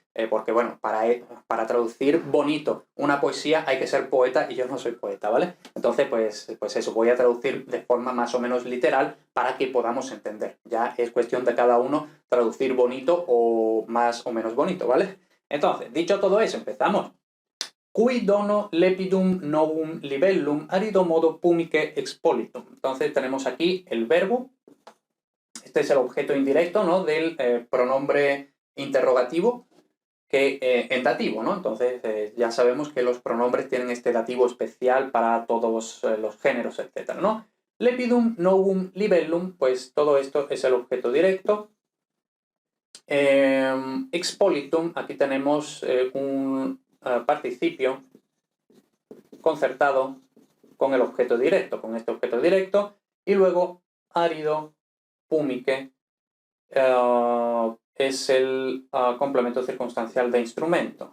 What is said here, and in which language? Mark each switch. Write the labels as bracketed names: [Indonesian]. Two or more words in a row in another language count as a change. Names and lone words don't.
[Spanish] Porque bueno, para traducir bonito una poesía hay que ser poeta y yo no soy poeta, ¿vale? Entonces pues eso, voy a traducir de forma más o menos literal para que podamos entender. Ya es cuestión de cada uno traducir bonito o más o menos bonito, ¿vale? Entonces, dicho todo eso, empezamos. [Latin] Cui dono lepidum novum libellum arido modo pumique expolitum. [Spanish] Entonces tenemos aquí el verbo. Este es el objeto indirecto, ¿no?, del pronombre interrogativo en dativo, ¿no? Entonces ya sabemos que los pronombres tienen este dativo especial para todos los géneros, etcétera, ¿no? [Latin] Lepidum, novum, libellum, [Spanish] pues todo esto es el objeto directo. Expolitum, aquí tenemos un participio concertado con el objeto directo, con este objeto directo, y luego [Latin] árido, púmique, [Spanish] es el complemento circunstancial de instrumento.